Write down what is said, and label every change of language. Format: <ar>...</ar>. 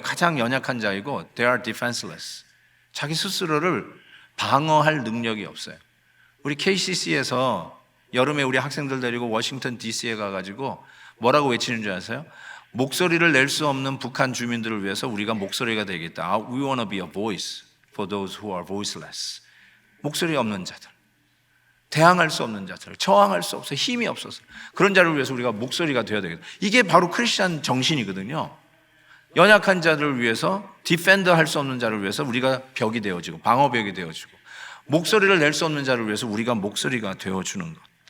<ko>가장 연약한 자이고</ko> <en>they are defenseless.</en> <ko>자기 스스로를 방어할 능력이 없어요. 우리 KCC에서 여름에 우리 학생들 데리고 워싱턴 DC에 가가지고 뭐라고 외치는 줄 아세요? 목소리를 낼 수 없는 북한 주민들을 위해서 우리가 목소리가 되겠다.</ko> <en>We want to be a voice for those who are voiceless.</en> <ko>목소리 없는 자들, 대항할 수 없는 자들, 저항할 수 없어, 힘이 없어서 그런 자를 위해서 우리가 목소리가 되어야 되겠다. 이게 바로 크리스천 정신이거든요. 연약한 자들을 위해서, 디펜더 할 수 없는 자를 위해서 우리가 벽이 되어지고 방어벽이 되어지고, 목소리를 낼 수 없는 자를 위해서 우리가 목소리가 되어주는 것.</ko>